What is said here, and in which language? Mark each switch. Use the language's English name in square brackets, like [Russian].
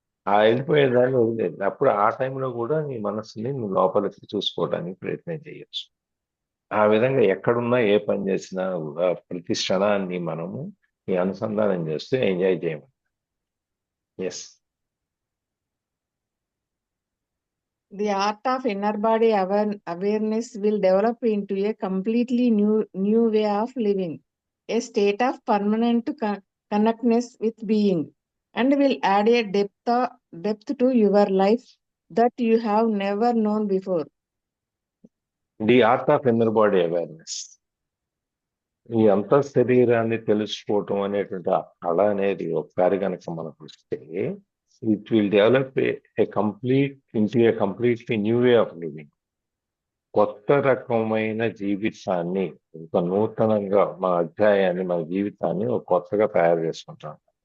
[Telugu] ఆ వెళ్ళిపోయే దాన్ని వదిలేదు. అప్పుడు ఆ టైంలో కూడా నీ మనసుని నువ్వు లోపలికి చూసుకోవడానికి ప్రయత్నం చేయొచ్చు. ఆ విధంగా ఎక్కడున్నా ఏ పని చేసినా కూడా ప్రతి క్షణాన్ని మనము ఈ అనుసంధానం చేస్తూ ఎంజాయ్ చేయము. Yes. [English] The art of inner body awareness will develop into a completely new way of living, a state of permanent connectedness with being, and will add a depth to your life that you have never known before. The art of inner body awareness. [Telugu] ఈ అంత శరీరాన్ని తెలుసుకోవటం అనేటువంటి ఆ కళ అనేది ఒకసారి కనుక మనకు వస్తే, [English] It will develop a completely new way of living. [Telugu] కొత్త రకమైన జీవితాన్ని, ఒక నూతనంగా మన అధ్యాయాన్ని, మన జీవితాన్ని ఒక కొత్తగా తయారు చేసుకుంటాం.